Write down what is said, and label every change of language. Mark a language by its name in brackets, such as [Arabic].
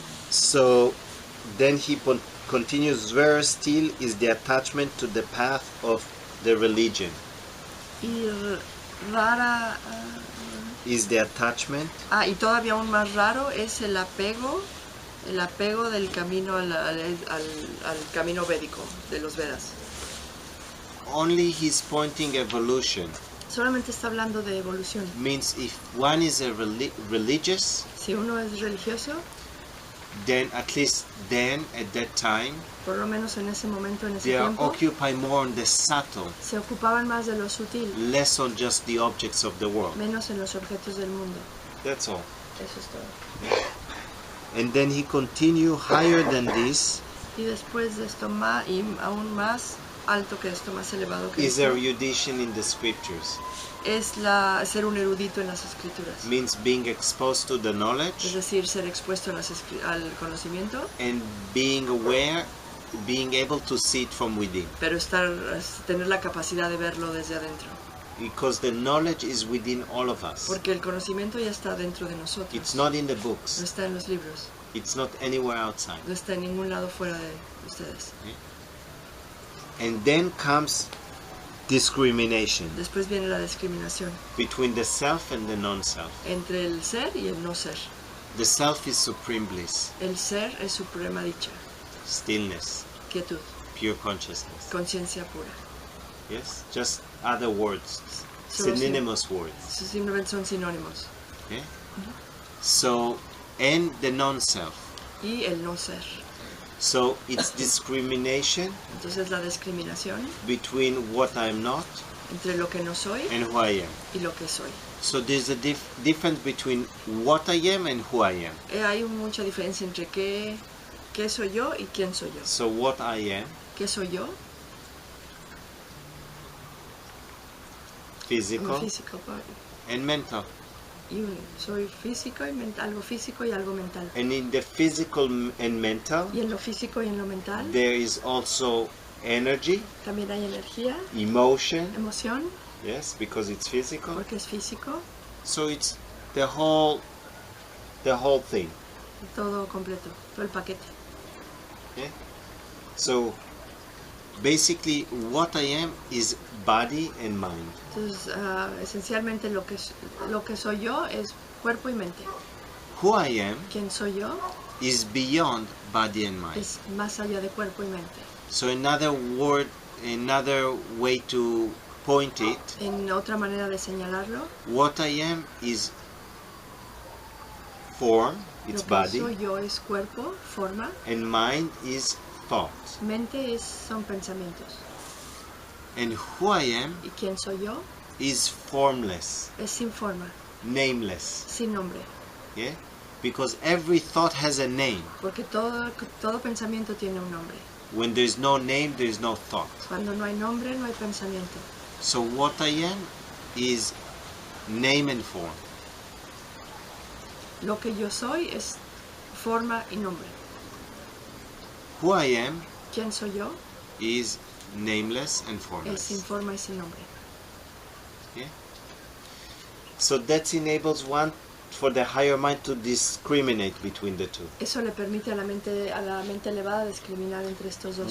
[English] So then he continues, where still is the attachment to the path of the religion. [Spanish] Y rara... [English] Is the attachment [Spanish] y todavía aún más raro es el apego del camino al camino védico, de los Vedas. [English] only he's pointing evolution. [Spanish] Solamente está hablando de evolución. [English] Means if one is a religious, [Spanish] Si uno es religioso, [English] then at least then at that time [Spanish] por lo menos en ese momento, en ese [English] they are [Spanish] tiempo, [English] occupied more on the subtle, [Spanish] se ocupaban más de lo sutil, [English] less on just the objects of the world. [Spanish] menos en los objetos del mundo. [English] That's all. [Spanish] Eso es todo. [English] And then he continue higher than this [Spanish] Y después de esto, y aún más alto que esto, más elevado que [English] is [Spanish] esto, [English] erudition in the scriptures. [Spanish] es ser un erudito en las escrituras. [English] Means being exposed to the [Spanish] Es [English] knowledge [Spanish] decir, ser expuesto al conocimiento, [English] and being aware, being able to see it from within. [Spanish] pero tener la capacidad de verlo desde adentro. [English] Because the knowledge is within all of us. [Spanish] Porque el conocimiento ya está dentro de nosotros. [English] It's not in the [Spanish] No [English] books. [Spanish] está en los libros. [English] It's not anywhere outside. [Spanish] No está en ningún lado fuera de ustedes. [English] And then comes discrimination [Spanish] Después viene la discriminación [English] between the self and the non-self. [Spanish] entre el ser y el no ser. [English] The self is supreme bliss, [Spanish] El ser es suprema dicha, [English] stillness, [Spanish] quietud, [English] pure consciousness. [Spanish] conciencia pura. [English] Yes, just other words, [Spanish] Solo [English] synonymous words. [Spanish] Simplemente son sinónimos. [English] Okay? So and the non-self. [Spanish] y el no ser. [English] So it's discrimination [Spanish] Entonces la discriminación [English] between what I'm not [Spanish] entre lo que no soy [English] and who I am. [Spanish] y lo que soy. [English] So there's a difference between what I am and who I am. [Spanish] Hay mucha diferencia entre qué soy yo y quién soy yo. [English] So what I am, [Spanish] ¿Qué soy yo? [English] physical [Spanish] Físico, [English] and mental. [Spanish] soy físico y mental, algo físico y algo mental. [English] And in the physical and mental, [Spanish] Y en lo físico y en lo mental [English] there is also energy, [Spanish] también hay energía, [English] emotion, [Spanish] emoción, [English] yes, because it's physical. [Spanish] porque es físico, [English] So it's the whole thing. [Spanish] todo completo, todo el paquete. [English] Yeah? So basically what I am is body and mind. [Spanish] Entonces, esencialmente lo que soy yo es cuerpo y mente. [English] Who I am [Spanish] ¿Quién soy yo? [English] is beyond body and mind. [Spanish] Es más allá de cuerpo y mente. [English] So another way to point it, [Spanish] En otra manera de señalarlo, [English] what I am is form, it's [Spanish] lo que soy yo es cuerpo, forma, [English] and mind is thought. [Spanish] mente son pensamientos. [English] And who I am [Spanish] ¿Y quién soy yo? [English] is formless, [Spanish] Es sin forma, [English] nameless. [Spanish] sin nombre. [English] Yeah? Because every thought has a name. [Spanish] Porque todo pensamiento tiene un nombre. [English] When there's no name, there's no thought. [Spanish] Cuando no hay nombre, no hay pensamiento. [English] So what I am is name and form. [Spanish] Lo que yo soy es forma y nombre. [English] Who I am [Spanish] ¿Quién soy yo? [English] is nameless and [Spanish] Es sin [English] formless. [Spanish] forma y sin nombre. [English] Yeah? So that enables one for the higher mind to discriminate between the two. [Spanish] Eso le permite a la mente elevada discriminar entre estos dos